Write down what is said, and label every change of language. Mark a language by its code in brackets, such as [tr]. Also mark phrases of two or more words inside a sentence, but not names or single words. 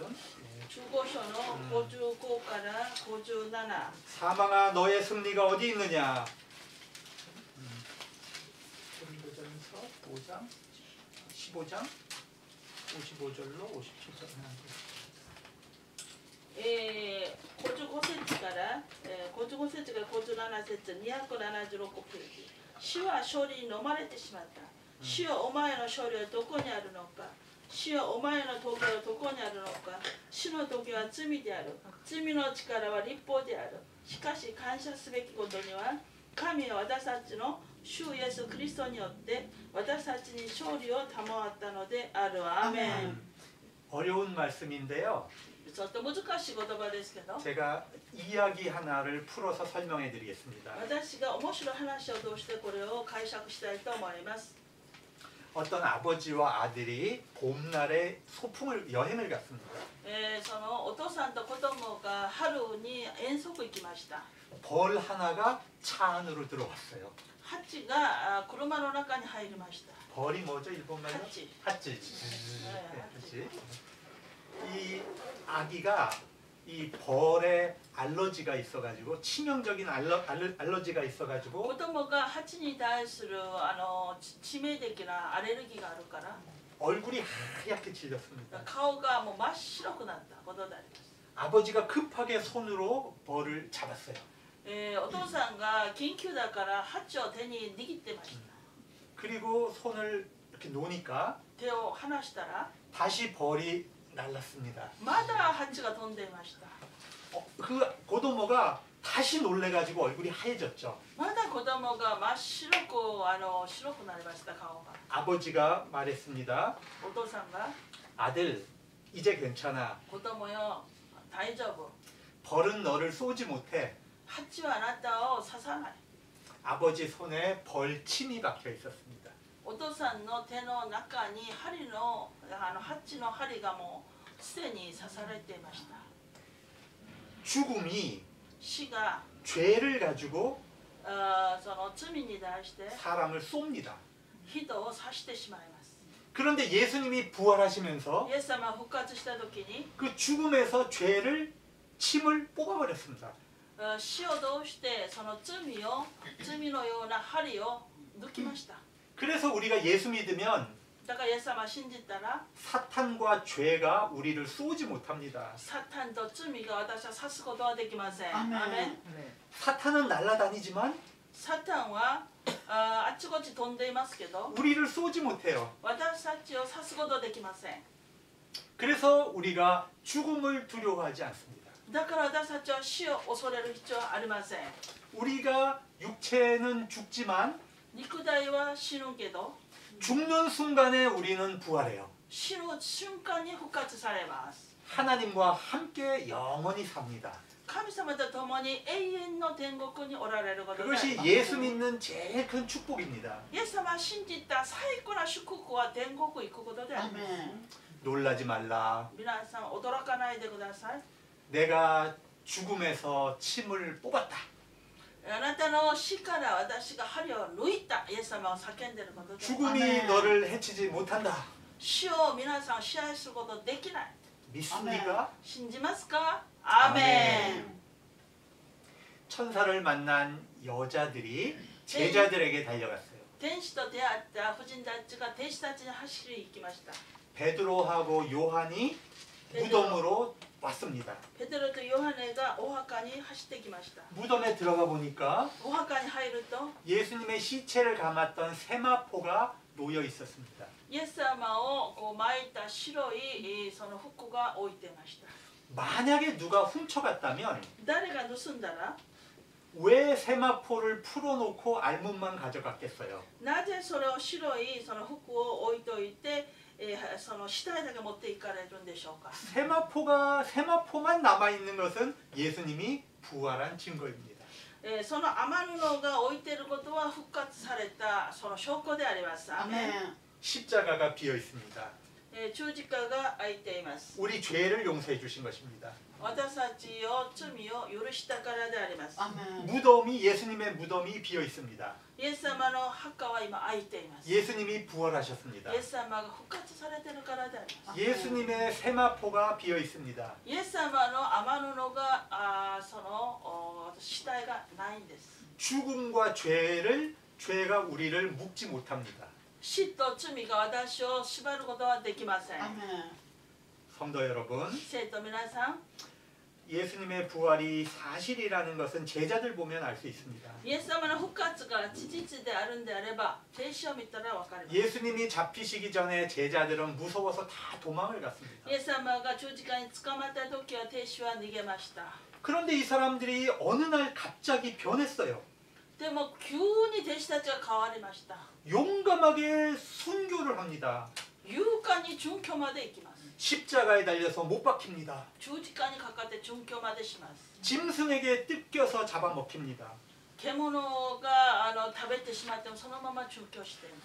[ja] 15 章の55から57 [ko] 사망아 너의 승리가 어디 있느냐? 고린도전서 5장 15장 55절로 57절. [ja] 55 節から55節から57節276ページ。主は勝利に飲まれてしまった。主よお前の勝利はどこにあるのか。主よお前の時はどこにあるのか。主の時は罪である。罪の力は立法である。しかし感謝すべきことには神は私たちの主イエス・キリストによって私たちに勝利を賜ったのである。アーメン。 [ko] 어려운 말씀인데요. [ja] ちょっと難しい言葉ですけど [ko] 제가 이야기 하나를 풀어서 설명해 드리겠습니다. [ja] 私が面白い話を通してこれを解釈したいと思います。 [ko] 어떤 아버지와 아들이 봄날에 여행을 갔습니다. [ja] そのお父さんと子供が春に遠足行きました。 [ko] 벌 하나가 차 안으로 들어왔어요. [ja] ハチが車の中に入りました。 [ko] 벌이 뭐죠 일본말로? 하치. 하치. 네, 하치. 이 아기가 이 벌에 알러지가 있어가지고 치명적인 알러지가 [ja] 子 [ko] 있어가지고 [ja] 供がハチに対する致命的なアレルギーがあるから [ko] 얼굴이 하얗게 질렸습니다. [ja] 顔がもう真っ白くなったことであります。 [ko] 아버지가 급하게 손으로 벌을 잡았어요. [ja] お父さんが緊急だからハチを手に握ってました。 [ko] 그리고 손을 이렇게 놓으니까 [ja] 手を離したら [ko] 다시 벌이 날랐습니다. [ja] まだハチが飛んでいました。 [ko] 그 고도모가 다시 놀래가지고 얼굴이 하얘졌죠. [ja] まだ子供が真っ白くなりました顔が。 [ko] 아버지가 말했습니다. [ja] お父さんが [ko] 아들, 이제 괜찮아. [ja] 子供よ大丈夫。 [ko] 벌은 너를 쏘지 못해. [ja] ハチはあなたを刺さない。 [ko] 아버지 손에 벌침이 박혀 있었습니다. [ja] お父さんの手の中に針のハチの針がもうすでに刺されていました。 [ko] 죽음이 [ja] 死が [ko] 죄를 가지고 [ja] その罪に対して [ko] 사람을 쏩니다. [ja] 人を刺してしまいます。 [ko] 그런데 예수님이 부활하시면서 [ja] イエス様が復活した時に [ko] 그 죽음에서 침을 뽑아버렸습니다. [ja] 死を通してその罪のような針を抜きました。 [ko] 그래서 우리가 예수 믿으면 [ja] だからイエス様を信じたら [ko] 사탄과 죄가 우리를 쏘지 못합니다. [ja] サタンと罪が私は刺すことはできません。 [ko] 아멘. [ja] アーメン。 [ko] 사탄은 날아다니지만 [ja] サタンはあっちこっち飛んでいますけど [ko] 우리를 쏘지 못해요. [ja] 私たちを刺すことはできません。 [ko] 그래서 우리가 죽음을 두려워하지 않습니다. [ja] だから私たちは死を恐れる必要はありません。 [ko] 우리가 육체는 죽지만 [ja] 肉体は死ぬけど [ko] 죽는 순간에 우리는 부활해요. [ja] 死ぬ瞬間に復活されます。 [ko] 하나님과 함께 영원히 삽니다. [ja] 神様と共に永遠の天国におられることであり [ko] 그것이 [ja] ます。 [ko] 예수 믿는 제일 큰 축복입니다. [ja] イエス様を信じた最高な祝福は天国行くことであります。 [ko] 아멘. 놀라지 말라. [ja] 皆さん驚かないでください。 [ko] 내가 죽음에서 침을 뽑았다. [ja] あなたの死から私が針を抜いたイエス様を叫んでいることで [ko] 죽음이 아멘. 너를 해치지 못한다. [ja] 死を皆さん支配することできない。 [ko] 믿습니까? [ja] 信じますか？アーメン。 [ko] 천사를 만난 여자들이 제자들에게 달려갔어요. [ja] 天使と出会った婦人たちが天使たちに走り行きました。 [ko] 베드로하고 요한이 무덤으로 왔습니다. [ja] ペテロとヨハネがお墓に走ってきました。 [ko] 무덤에 들어가 보니까 [ja] お墓に入ると [ko] 예수님의 시체를 감았던 세마포가 놓여 있었습니다. [ja] イエス様をこう巻いた白いその服が置いてました。 [ko] 만약에 누가 훔쳐갔다면 [ja] 誰が盗んだら [ko] 왜 세마포를 풀어놓고 알문만 가져갔겠어요? [ja] なぜそれを白いその服を置いといてその死体だけ持っていかれるんでしょうか。 [ko] 세마포만 남아 있는 것은 예수님이 부활한 증거입니다. [ja] その余るのが置いていることは復活されたその証拠であります。アーメン。 [ko] 십자가가 비어 있습니다. [ja] 十字架が開いています。 [ko] 우리 죄를 용서해 주신 것입니다. [ja] 私たちを罪を許したからであります。 [ko] 무덤이 예수님의 무덤이 비어 있습니다. [ja] イエス様の墓は今開いています。 [ko] 예수님이 부활하셨습니다. [ja] イエス様が復活されているからであります。 [ko] 예수님의 세마포가 비어 있습니다. [ja] イエス様の余るのがその死体がないんです。 [ko] 죽음과 죄가 우리를 묶지 못합니다. [ja] 死と罪が私を縛ることはできません。 [ko] 성도 여러분, [ja] 生徒皆さん、 [ko] 예수님의 부활이 사실이라는 것은 제자들 보면 알 수 있습니다. [ja] イエス様の復活が事実であるんであれば、弟子を見たらわかります。 [ko] 예수님이 잡히시기 전에 제자들은 무서워서 다 도망을 갔습니다. [ja] イエス様が十字架に捕まった時は弟子は逃げました。 [ko] 그런데 이 사람들이 어느 날 갑자기 변했어요. [ja] でも急に弟子たちが変わりました。 [ko] 용감하게 순교를 합니다. [ja] 勇敢に殉教まで行きます。 [ko] 십자가에 달려서 못 박힙니다. [ja] 十字架にかかって殉教までします。 [ko] 짐승에게 뜯겨서 잡아먹힙니다. [ja] 獣が食べてしまってもそのまま殉教しています。